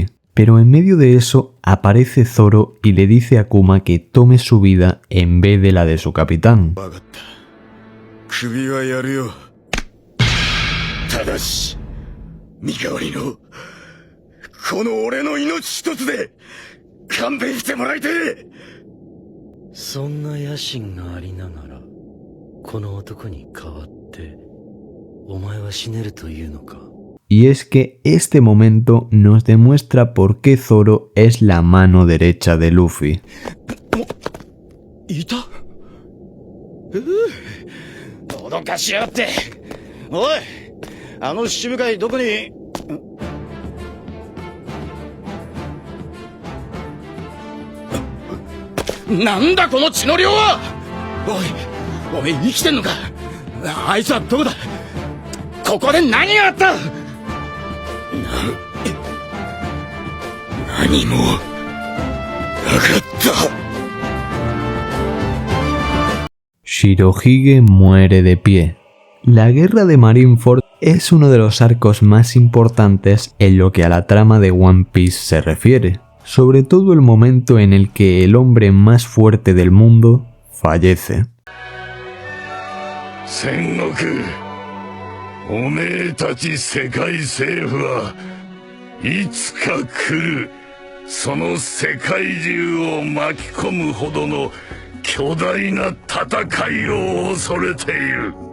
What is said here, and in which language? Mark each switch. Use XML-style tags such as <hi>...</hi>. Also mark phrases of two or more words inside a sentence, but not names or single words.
<es>Pero en medio de eso aparece Zoro y le dice a Kuma que tome su vida en vez de la de su capitán.</es> <ja>首はやるよ。ただし、身代わりのこの俺の命一つで勘弁してもらいてえ。そんな野心がありながら、この男に代わってお前は死ねるというのか。</ja> <es>Y es que este momento nos demuestra por qué Zoro es la mano derecha de Luffy.</es> <ja>いた？脅かしやがって。おい、あの七部会どこに？なんだこの血の量は！おい、おめえ生きてんのか？あいつはどこだ？ここで何があった？何もなかった。</ja> <es>Shirohige muere de pie. La guerra de Marineford es uno de los arcos más importantes en lo que a la trama de One Piece se refiere, sobre todo el momento en el que el hombre más fuerte del mundo fallece.</es> <ja>戦国、おめえたち世界政府はいつか来る、その世界中を巻き込むほどの巨大な戦いを恐れている。</ja>